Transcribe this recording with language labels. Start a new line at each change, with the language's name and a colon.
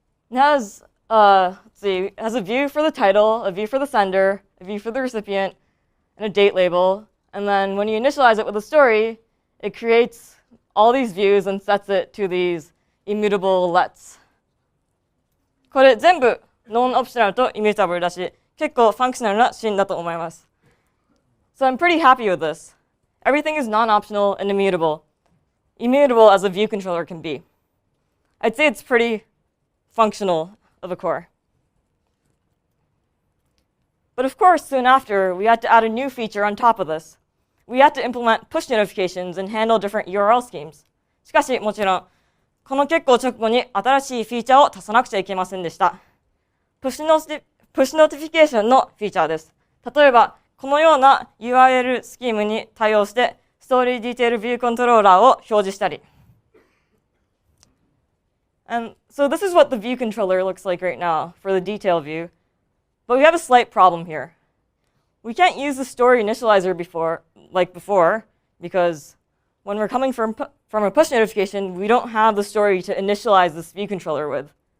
English: It has, it has a view for the title, a view for the sender, a view for the recipient, and a date label. And then when you initialize it with a story, it creates all these views and sets it to these immutable lets.
Japanese: これ全部ノンオプショナルとイミュータブルだし、結構ファンクショナルなシーンだと思います。
English: So I'm pretty happy with this. Everything is non-optional and immutable. Immutable as a view controller can be. I'd say it's pretty functional of a core. But of course, soon after, we had to add a new feature on top of this. We had to implement push notifications and handle different URL schemes.
Japanese: しかし、もちろん、この結構直後に新しいフィーチャーを足さなくちゃいけませんでした。プッシュノティフィケーションのフィーチャーです。例えば、このような URL スキームに対応して、ストーリーディテールビューコントローラーを表示したり。
English: And so this is what the view controller looks like right now for the detail view. But we have a slight problem here. We can't use the story initializer before, because when we're coming from a push notification, we don't have the story to initialize this view controller with.